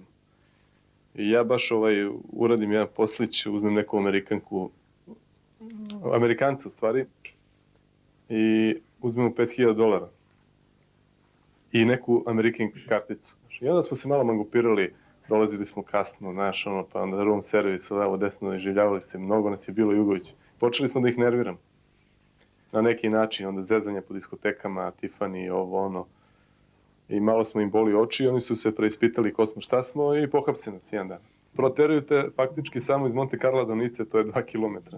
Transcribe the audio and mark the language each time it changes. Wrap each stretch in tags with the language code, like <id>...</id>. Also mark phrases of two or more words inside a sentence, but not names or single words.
<sr>I ja baš uradim jedan poslić, uzmem neku Amerikanca u stvari, i uzmemo $5.000 i neku American karticu. I onda smo se malo mangupirali, dolazili smo kasno, pa onda</sr> <en>room service,</en> <sr>levo, desno, iživljavali se, mnogo nas je bilo Jugović. Počeli smo da ih nerviramo. Na neki način, onda zezanje po diskotekama, Tiffany, ovo, ono. I malo smo im boli oči i oni su se preispitali ko smo, šta smo i pohapse nas jedan dan. Proteruju te faktički samo iz Monte Carla do Nice, to je 2 kilometra.</sr>